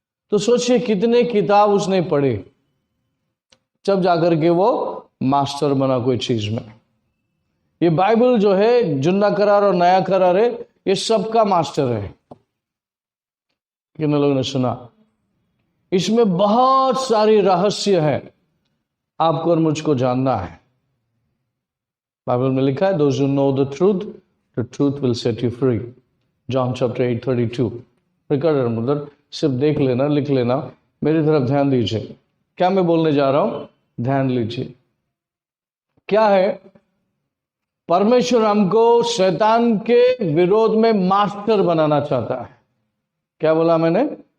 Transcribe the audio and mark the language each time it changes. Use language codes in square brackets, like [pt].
[hi] तो सोचिए कितने किताब उसने पढ़े जब जाकर के वो मास्टर बना कोई चीज में। ये बाइबल जो है, जुन्ना करार और नया करार है, ये सबका मास्टर है। कितने लोगों ने सुना? इसमें बहुत सारी रहस्य है, आपको और मुझको जानना है। बाइबल में लिखा है, [en] those who know the truth will set you free. John chapter 8:32। [hi] Recorder मुदर सिर्फ देख लेना, लिख लेना, मेरी तरफ ध्यान दीजिए। क्या मैं बोलने जा रहा हूं, ध्यान लीजिए। क्या है? परमेश्वर हमको शैतान के विरोध में मास्टर बनाना चाहता है। क्या बोला मैंने?